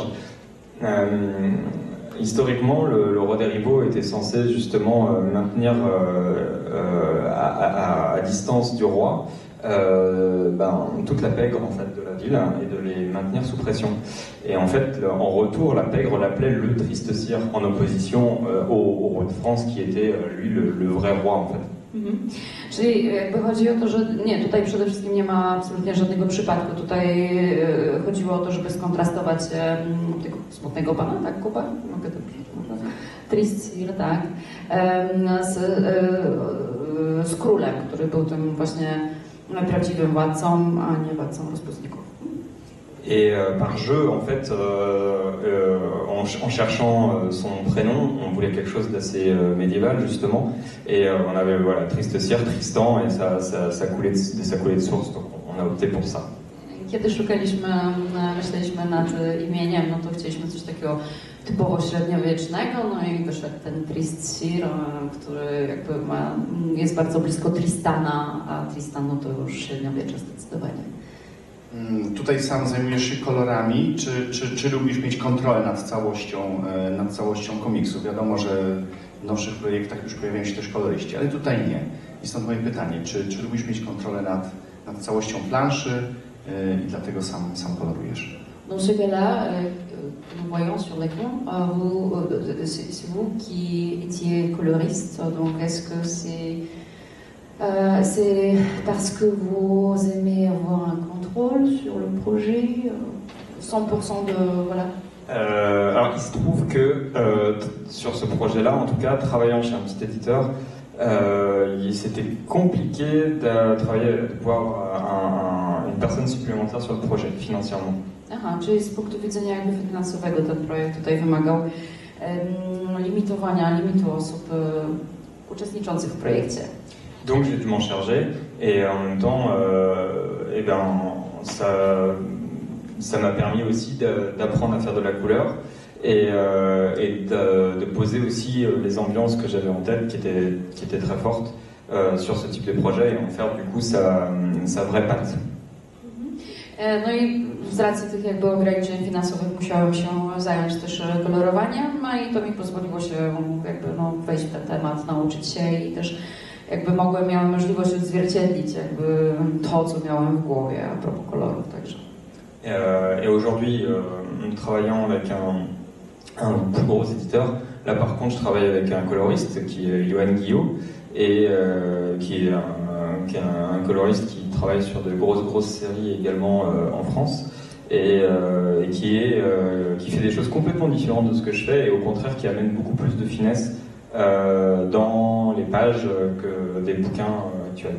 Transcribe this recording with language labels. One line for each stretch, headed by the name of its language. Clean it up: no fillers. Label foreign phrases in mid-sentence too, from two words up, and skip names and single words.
French: Historiquement, le roi des Ribauds était censé justement maintenir à distance du roi toute la pègre en fait, de la ville et de les maintenir sous pression. Et en fait, en retour, la pègre l'appelait le Triste Sire, en opposition au roi de France qui était lui le vrai roi en fait.
Polish: Czyli jakby chodzi o to, że nie, tutaj przede wszystkim nie ma absolutnie żadnego przypadku. Tutaj chodziło o to, żeby skontrastować tego smutnego pana, tak, Kuba? Mogę to przeczytać? Trist Sire, tak. Z królem, który był tym właśnie prawdziwym władcą, a nie władcą rozpustników.
French: Et par jeu, en fait, en cherchant son prénom, on voulait quelque chose d'assez médiéval, justement. Et on avait, voilà, Triste Cire, Tristan, et ça coulait de source, donc on a opté pour ça.
Polish: Kiedy szukaliśmy, myśleliśmy nad imieniem, no to chcieliśmy coś takiego typowo średniowiecznego, no i wyszedł ten Trist-Cir, który jakby jest bardzo blisko Tristana, a Tristan no to już średniowiecze zdecydowanie. Tutaj sam zajmujesz się kolorami, czy lubisz mieć kontrolę nad całością komiksu? Wiadomo, że w nowszych projektach już pojawiają się też koloryści, ale tutaj nie. I stąd moje pytanie, czy lubisz mieć kontrolę nad całością planszy i dlatego sam kolorujesz?
French: Dans ce cas-là, nous voyons sur l'écran, c'est vous qui étiez coloriste, donc est-ce que c'est parce que vous aimez avoir un contrôle sur le projet, 100% de... Voilà. Alors il se trouve que sur ce projet-là, en tout cas, travaillant chez un petit éditeur, c'était compliqué de pouvoir une personne supplémentaire sur le projet, financièrement.
Polish: Aha, czyli z punktu widzenia jakby finansowego ten projekt tutaj wymagał limitu osób uczestniczących w projekcie.
French: Donc j'ai dû m'en charger et en même temps, ça m'a permis aussi d'apprendre à faire de la couleur et de poser aussi les ambiances que j'avais en tête qui étaient très fortes sur ce type de projet et en faire du coup sa vraie patte.
Polish: No i z racji tych jakby ograniczeń finansowych musiałem się zająć też kolorowaniem, no i to mi pozwoliło się jakby wejść w ten temat, nauczyć się i też jakby miałem możliwość odzwierciedlić jakby to, co miałem w głowie a propos kolorów także.
French: Et aujourd'hui, travaillant avec un plus gros éditeur, là par contre je travaille avec un coloriste qui est Johan Guillot et qui est un coloriste qui travaille sur de grosses séries également en France et qui fait des choses complètement différentes de ce que je fais et au contraire qui amène beaucoup plus de finesse dans les pages que des bouquins actuels.